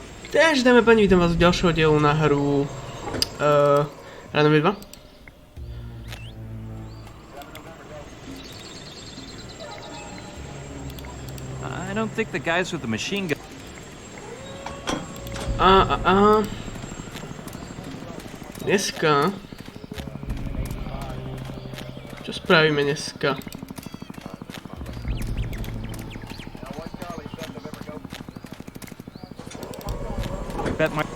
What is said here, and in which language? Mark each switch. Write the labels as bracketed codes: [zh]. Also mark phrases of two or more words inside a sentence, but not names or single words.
[sk] Takže dáme pani, vítam vás v ďalšieho dielu na hru Runaway 2. [en] I don't think the guys with the machine gun. [sk] Dneska. Čo spravíme dneska? [en] Bet my.